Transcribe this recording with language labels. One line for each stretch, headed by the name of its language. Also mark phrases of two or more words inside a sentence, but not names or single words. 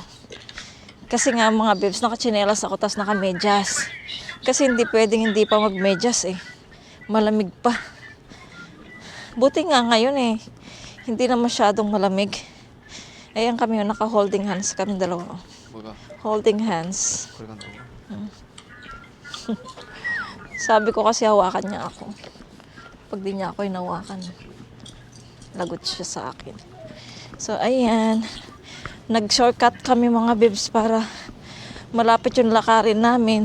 Filipino: Kasi nga mga bebs, nakachinelas ako, tas nakamedyas. Kasi hindi pwedeng hindi pa magmedyas eh. Malamig pa. Buti nga ngayon eh, hindi na masyadong malamig. Ayan kami yung naka-
English: holding hands
Filipino: kami dalawa.
Korean: 뭐가?
English: Holding hands.
Korean: 거리 간다고?
Filipino: Sabi ko kasi hawakan niya ako. Pag di niya ako hinawakan, lagot siya sa akin. So, ayan. Nag-shortcut kami mga bebs para malapit yung lakarin namin.